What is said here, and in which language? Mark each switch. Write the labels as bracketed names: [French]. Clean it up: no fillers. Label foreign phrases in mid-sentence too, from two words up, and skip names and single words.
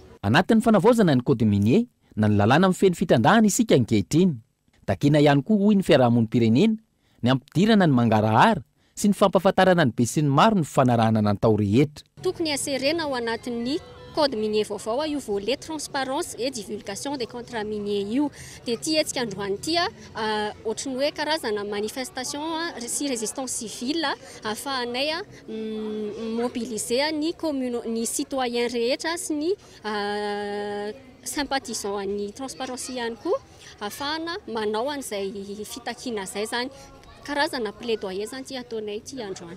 [Malagasy] Anatin'ny fanavaozana ny [French] code minier [Malagasy] na ny lalàna mifeny fitandahana isika ankehitriny. Takina ihany koa hoy ny fiarahamonim-pirenena ny ampidirana ny mangarahara sy ny fampahafantarana ny be sy ny maro ny fifanarahana natao rehetra. Tokony aserena ao anatin'ny [French] code minier [Malagasy] vaovao io [French] volet transparence et divulgation des contrats miniers [Malagasy] io dia ty etsika androany ty ohatrany hoe karazana manifestation sy [French] résistance civile [Malagasy] ahafahanay mobiliser ny citoyen rehetra sy ny sympathisant ny transparence ihany koa ahafahana manao an'izay fitakiana izay zany karazana plaidoyer zany ty ataonay ty androany.